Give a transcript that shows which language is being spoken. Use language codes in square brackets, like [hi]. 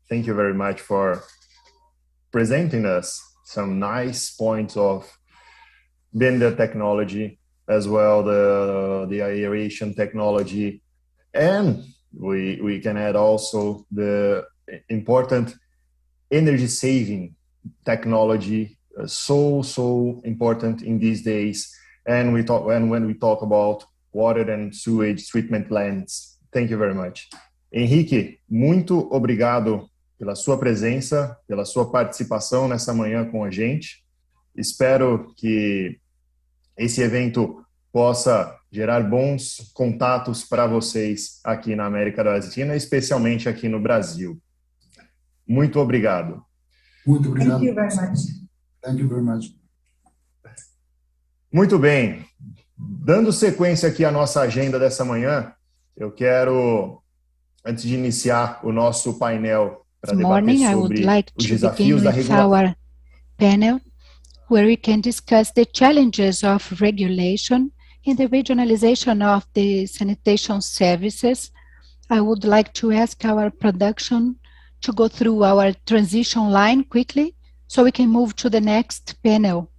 [en] Thank you very much for presenting us some nice points of blender technology, as well the aeration technology, and we can add also the important energy saving technology, so important in these days. And when we talk about water and sewage treatment plants. Thank you very much. [pt] Henrique, muito obrigado pela sua presença, pela sua participação nessa manhã com a gente. Espero que esse evento possa gerar bons contatos para vocês aqui na América Latina, especialmente aqui no Brasil. Muito obrigado. Muito obrigado. [en] Thank you very much. Thank you very much. [pt] Muito bem. Dando sequência aqui à nossa agenda dessa manhã, eu quero, antes de iniciar o nosso painel para debater sobre os desafios da regulação, [en] panel, where we can discuss the challenges of regulation in the regionalization of the sanitation services. I would like to ask our production to go through our transition line quickly so we can move to the next panel.